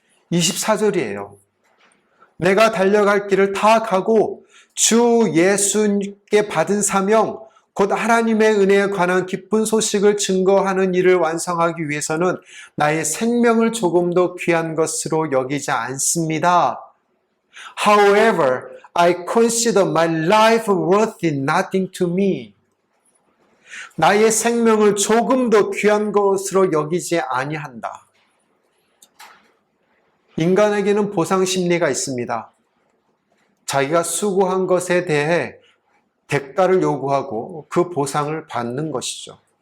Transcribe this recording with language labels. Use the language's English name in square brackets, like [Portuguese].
[Korean] 24절이에요. 내가 달려갈 길을 다 가고 주 예수께 받은 사명, 곧 하나님의 은혜에 관한 기쁜 소식을 증거하는 일을 완성하기 위해서는 나의 생명을 조금도 귀한 것으로 여기지 않습니다. [English] However, I consider my life worth nothing to me. [Korean] 나의 생명을 조금도 귀한 것으로 여기지 아니한다. 인간에게는 보상 심리가 있습니다. 자기가 수고한 것에 대해 대가를 요구하고 그 보상을 받는 것이죠.